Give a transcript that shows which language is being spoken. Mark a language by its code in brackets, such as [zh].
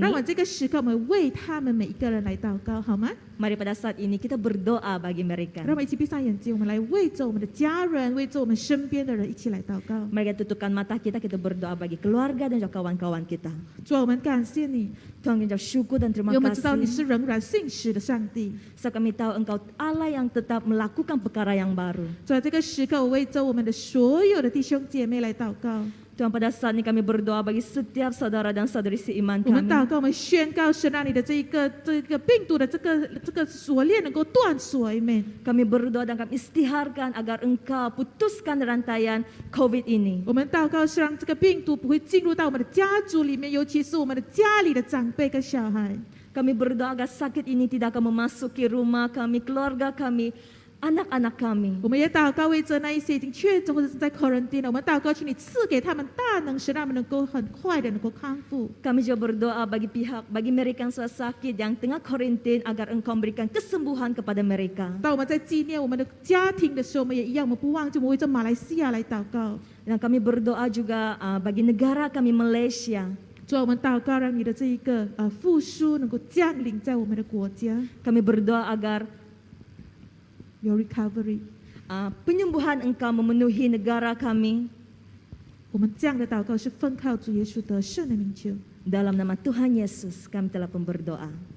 [zh] 让我这个时刻，我们为他们每一个人来祷告，好吗？ [ms] Mari pada saat ini kita berdoa bagi mereka. [zh] 让我们一起闭上眼睛，我们来为着我们的家人，为着我们身边的人一起来祷告。 [ms] Mari kita tutupkan mata kita berdoa bagi keluarga dan juga kawan-kawan kita. [zh] 主啊，我们感谢你， [ms] Tuhan kita syukur dan terima [zh] 因为我们知道你是 [ms] kasih. [zh] 仍然信实的上帝。 [ms] Sebab kami tahu Engkau Allah yang tetap melakukan perkara yang baru. [zh] 在这个时刻，我为着我们的所有的弟兄姐妹来祷告。 [ms] Tuhan pada saat ini kami berdoa bagi setiap saudara dan saudari seiman [zh] 我们祷 [ms] kami. [zh] 告，我们宣告神让你的这个病毒的这个锁链能够断锁，Amen。 [ms] Kami berdoa dan kami istiharkan agar Engkau putuskan rantaian COVID ini. [zh] 我们祷告是让这个病毒不会进入到我们的家族里面，尤其是我们的家里的长辈跟小孩。 [ms] Kami berdoa agar sakit ini tidak akan memasuki rumah kami, keluarga kami, anak-anak kami. [zh] 我们也祷告为着那一些已经确诊或者是在 quarantine 的，我们祷告请你赐给他们大能，使他们能够很快的能够康复。 [ms] Kami juga berdoa bagi mereka yang sudah sakit, yang tengah karantin, agar Engkau memberikan kesembuhan kepada mereka. [zh] 当我们在纪念我们的家庭的时候，我们也一样，我们不忘记我们为着马来西亚来祷告。 [ms] Dan kami berdoa juga bagi negara kami Malaysia. [zh] 主啊，我们祷告让你的这一个复苏能够降临在我们的国家。 [ms] Kami berdoa agar [en] Your recovery， [ms] penyembuhan Engkau memenuhi negara kami. [zh] 我们这样的祷告是奉靠主耶稣得胜的名求。 [ms] Dalam nama Tuhan Yesus kami telah berdoa.